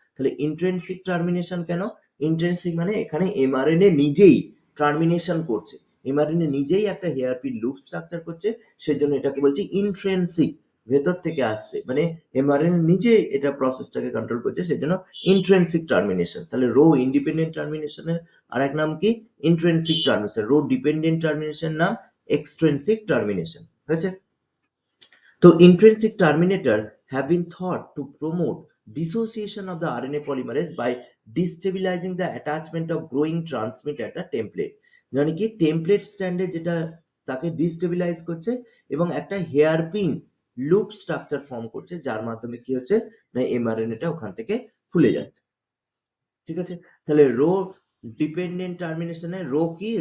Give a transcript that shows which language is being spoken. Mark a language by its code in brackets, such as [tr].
[bn] তাহলে intrinsic termination কেন? Intrinsic মানে এখানে এমআরএনএ নিজেই টার্মিনেশন করছে, এমআরএনএ নিজেই একটা হেয়ারপিন লুপ স্ট্রাকচার করছে, সেজন্য এটাকে বলছি ইন্ট্রিনসিক, ভেতর থেকে আসছে, মানে এমআরএনএ নিজে এটা প্রসেসটাকে কন্ট্রোল করছে, সেজন্য ইন্ট্রিনসিক টার্মিনেশন। তাহলে রো ইন্ডিপেন্ডেন্ট টার্মিনেশনের আর এক নাম কি? Intrinsic termination. Rho dependent termination নাম এক্সট্রিনসিক টার্মিনেশন। হয়েছে? তো [en] intrinsic terminator have been thought to promote dissociation of the RNA polymerase by destabilizing the attachment of growing transmit at a template। [bn] মানে কি template স্ট্যান্ডে যেটা তাকে ডিস্টেবিলাইজ করছে এবং একটা হেয়ারপিন লুপ স্ট্রাকচার ফর্ম করছে, যার মাধ্যমে কি হচ্ছে না এমআরএনএটা ওখান থেকে খুলে যাচ্ছে। ঠিক আছে, তাহলে রো ডিপেন্ডেন্ট টার্মিনেশনে রো কি?